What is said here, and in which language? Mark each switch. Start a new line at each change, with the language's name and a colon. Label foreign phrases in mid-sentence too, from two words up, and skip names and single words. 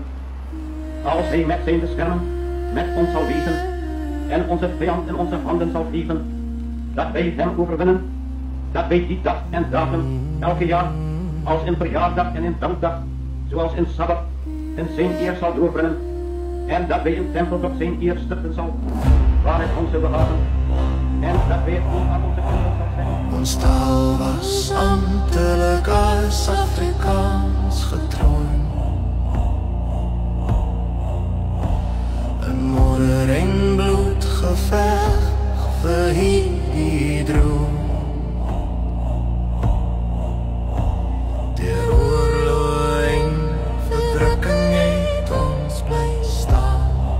Dutch: Als hij met zijn bescherming met ons zal wezen en onze vijand in onze handen zal geven, dat wij hem overwinnen, dat wij die dag en datum elke jaar als in verjaardag en in dankdag, zoals in Sabbat, in zijn eer zal doorbrengen, en dat wij een tempel tot zijn eer stichten zal, waar het ons zou behagen, en dat wij het ook aan onze kinderen zal zeggen.
Afrikaans: Ons taal was ambtelijk als Afrikaans getroon. Een modder en bloedgevecht vir hierdie droom. Deur oorlog en verdrukking het ons bly staan.